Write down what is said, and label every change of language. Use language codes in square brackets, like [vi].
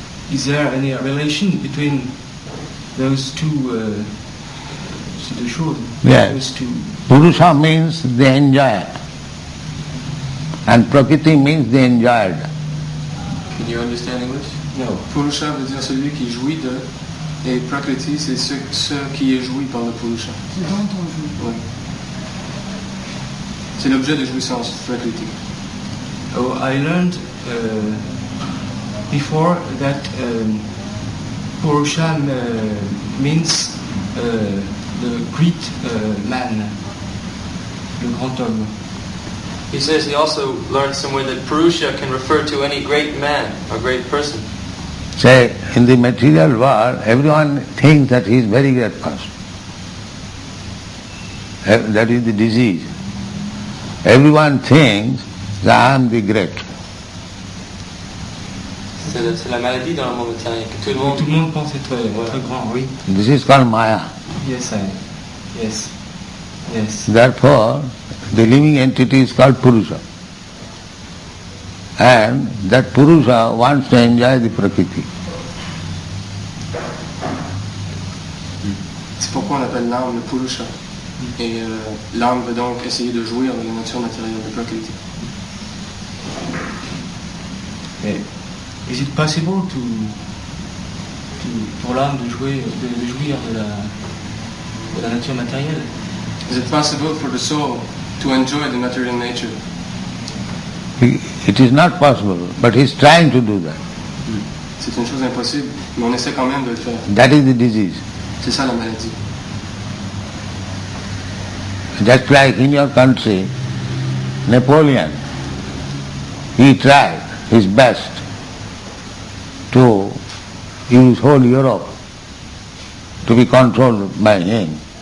[en] Is there any relation between those two? Yes. Those two. Purusha means the enjoyer, and Prakriti means the enjoyed. Can you understand English? No. [fr] Purusha veut dire celui qui jouit de, et Prakriti c'est ce qui est joui par le Purusha. C'est dans ton jeu. Oui. C'est l'objet de jouissance, Prakriti. [en] Oh, I learned before that Purusha means the great man, [fr] le grand homme. [en] He says he also learned somewhere that Purusha can refer to any great man or great person. Say, in the material world, everyone thinks that he is very great person. That is the disease. Everyone thinks that I am the great. [fr] C'est la maladie dans le monde matériel que tout le monde pense être très grand, oui. [en] This is called Maya. Yes. Therefore, the living entity is called Purusha. And that Purusha wants to enjoy the Prakriti. [fr] C'est pourquoi on appelle l'âme le purusha. Et l'âme veut donc essayer de jouir de la nature matérielle de Prakriti. [en] Is it possible [fr] pour l'âme de jouir de la nature matérielle? [en] Is it possible for the soul to enjoy the material nature? It is not possible, but he is trying to do that. [fr] C'est une chose impossible, mais on essaie quand même de le faire. [en] That is the disease. [fr] C'est ça la maladie. [en] Just like in your country, Napoleon, he tried his best to use whole Europe to be controlled by him.